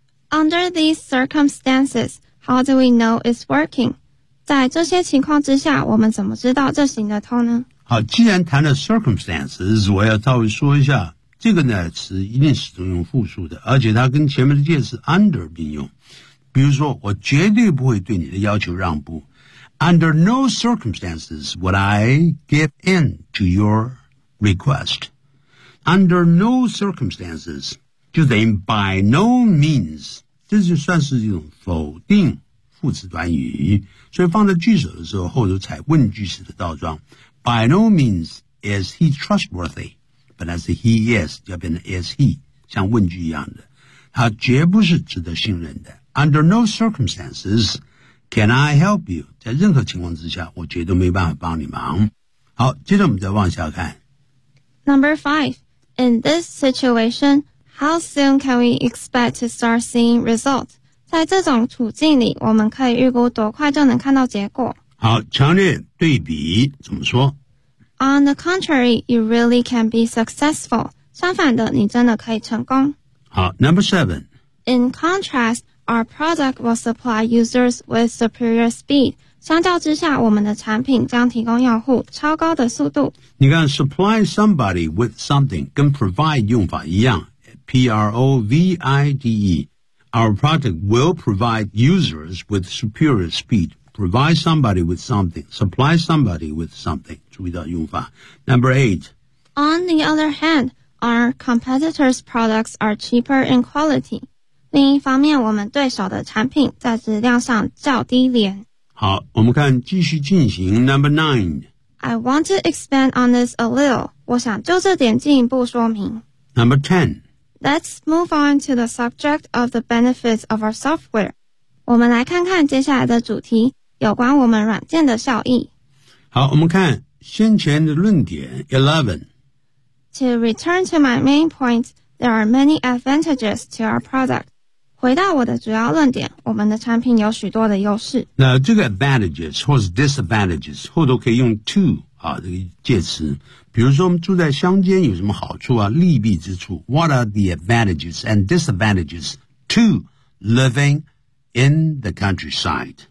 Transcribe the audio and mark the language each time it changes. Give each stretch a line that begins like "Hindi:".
English: Under these circumstances How do we know it's working?
Chinese: 在这些情况之下我们怎么知道这行得通呢好既然谈了 circumstances 我要稍微说一下这个呢词一定是用复数的，而且它跟前面的介词 under 并用。比如说，我绝对不会对你的要求让步。
English: Under no circumstances would I give in to your request.
Chinese: Under no circumstances, 就等于 by no means, 这就算是一种否定副词短语，所以放在句首的时候，后头采问句式的倒装。
English: By no means is he trustworthy, 本来是 he is, 要变成 is he,
Chinese: 像问句一样的。他绝不是值得信任的。
English: Under no circumstances,Can I help you?
Chinese: 在任何情况之下，我绝对没办法帮你忙。好，接着我们再往下看。
English: Number five, in this situation, how soon can we expect to start seeing results?
Chinese: 在这种处境里，我们可以预估多快就能看到结果。好，强烈对比怎么说
English: ？On the contrary, you really can be successful.
Chinese: 相反的，你真的可以成功。
English: 好 ，Number seven. In contrast. Our product will supply users with superior speed.
Chinese: 相较之下，我们的产品将提供用户超高的速度。你看 ,supply somebody with something 跟 provide 用法一样 ,P-R-O-V-I-D-E.
English: Our product will provide users with superior speed. Provide somebody with something. Supply somebody with something.
Chinese: 注意到用法。
English: Number eight. On the other hand, our competitors' products are cheaper in quality.
Chinese: 另一方面，我们对手的产品在质量上较低廉。好，我们看继续进行
English: Number nine. I want to expand on this a little.
Chinese: 我想就这点进一步说明。
English: Number ten. Let's move on to the subject of the benefits of our software.
Chinese: 我们来看看接下来的主题，有关我们软件的效益。好，我们看先前的论点 11.
English: To return to my main point. There are many advantages to our product.
Chinese: 回到我的主要论点，我们的产品有许多的优势。那这个 advantages 或是 disadvantages 后都可以用 to 啊这个介词。比如说，我们住在乡间有什么好处啊？利弊之处。
English: What are the advantages and disadvantages to living in the countryside?